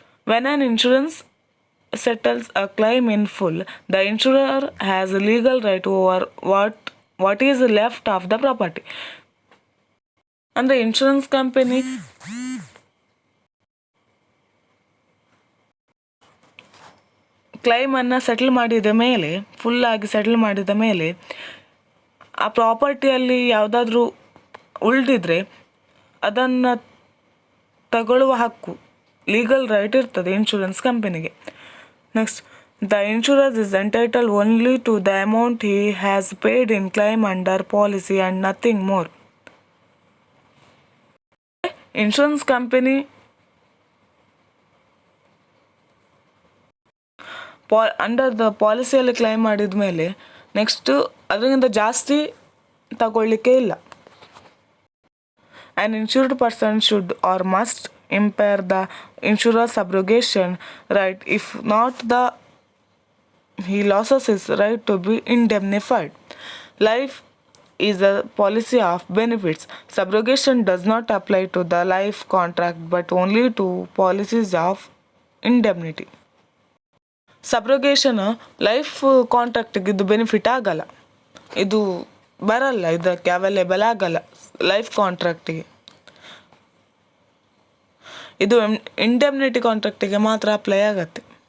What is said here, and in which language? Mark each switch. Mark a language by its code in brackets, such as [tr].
[en] When an insurance settles a claim in full, the insurer has a legal right over what is left of the property. [kn] ಅಂದರೆ insurance company ಕ್ಲೈಮನ್ನು ಫುಲ್ಲಾಗಿ settle ಮಾಡಿದ ಮೇಲೆ ಆ ಪ್ರಾಪರ್ಟಿಯಲ್ಲಿ ಯಾವುದಾದ್ರೂ ಉಳಿದಿದ್ರೆ ಅದನ್ನು ತಗೊಳ್ಳುವ ಹಕ್ಕು legal right ಇರ್ತದೆ insurance ಕಂಪನಿಗೆ. [en] Next, the insurer is entitle only to the amount he has paid in claim under policy and nothing more. [kn] Insurance company under the ಪಾಲಿಸಿಯಲ್ಲಿ claim ಮಾಡಿದ ಮೇಲೆ ನೆಕ್ಸ್ಟು ಅದರಿಂದ ಜಾಸ್ತಿ ತಗೊಳ್ಳಿಕ್ಕೆ ಇಲ್ಲ. [en] An insured person should or must impair the insurer's subrogation right if not he loses his right to be indemnified. Life is a policy of benefits. Subrogation does not apply to the life contract but only to policies of indemnity. [kn] ಸಬ್ರೋಗೇಷನ್ life ಕಾಂಟ್ರಾಕ್ಟಿಗೆ ಇದು benefit ಆಗಲ್ಲ, ಇದು ಬರಲ್ಲ, ಇದಕ್ಕೆ available ಆಗಲ್ಲ life ಕಾಂಟ್ರಾಕ್ಟಿಗೆ. ಇದು indemnity ಕಾಂಟ್ರಾಕ್ಟಿಗೆ ಮಾತ್ರ apply ಆಗತ್ತೆ.